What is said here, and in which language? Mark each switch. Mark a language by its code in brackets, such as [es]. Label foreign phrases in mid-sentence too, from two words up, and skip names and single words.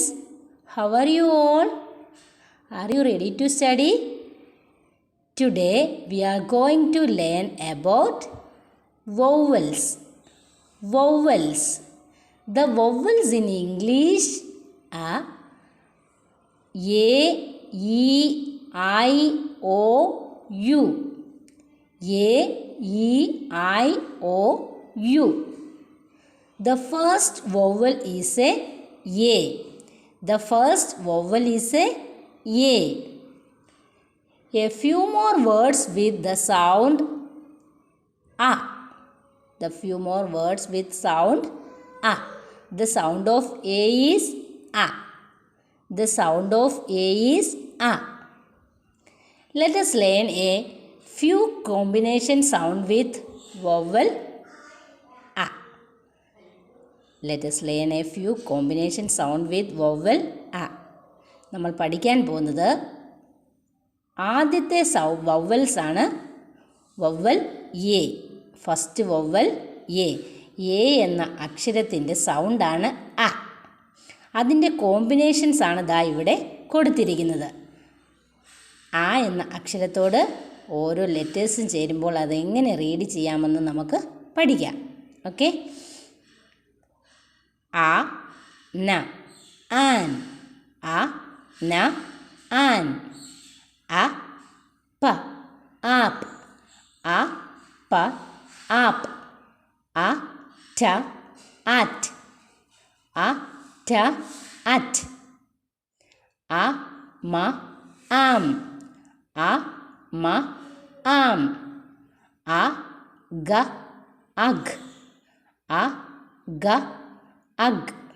[en] How are you all? Are you ready to study? Today we are going to learn about vowels. Vowels. The vowels in English are A, E, I, O, U. A, E, I, O, U. The first vowel is a A. The first vowel is a A. A few more words with the sound A. The few more words with sound A. The sound of A is A. The sound of A is A. Let us learn a few combination sound with vowel A. Let us learn a few combination sound with vowel A. [ml] നമ്മൾ പഠിക്കാൻ പോകുന്നത് ആദ്യത്തെ വവൽസ് ആണ് വവൽ എ. [en] first vowel A. [ml] എ എന്ന അക്ഷരത്തിൻ്റെ സൗണ്ടാണ് അ. അതിൻ്റെ കോമ്പിനേഷൻസ് ആണ് ദാ ഇവിടെ കൊടുത്തിരിക്കുന്നത്. ആ എന്ന അക്ഷരത്തോട് ഓരോ ലെറ്റേഴ്സും ചേരുമ്പോൾ അതെങ്ങനെ റീഡ് ചെയ്യാമെന്ന് നമുക്ക് പഠിക്കാം. ഓക്കെ. [en] A, na, an. A, na, an. A, pa, up. A, pa, up. A, ta, at. A, ta, at. A, ma, am. A, ma, am. A, ga, ag. A, ga, ag.